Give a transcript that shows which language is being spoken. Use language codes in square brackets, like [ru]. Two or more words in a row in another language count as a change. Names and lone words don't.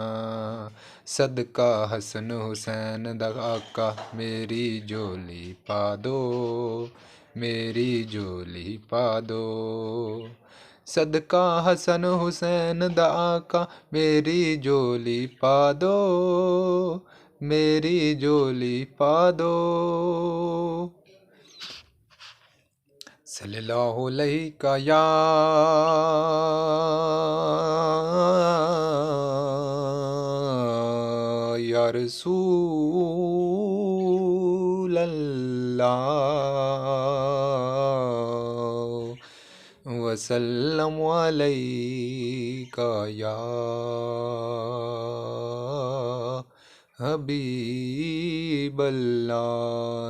[pa] صدقہ حسن حسین دا آقا، میری جھولی پا دو، میری جھولی پا دو. صدقہ حسن حسین دا آقا، میری جھولی پا دو، میری جھولی پا دو. [ar] صلى الله عليك يا رسول الله، وسلم عليك يا حبيب الله.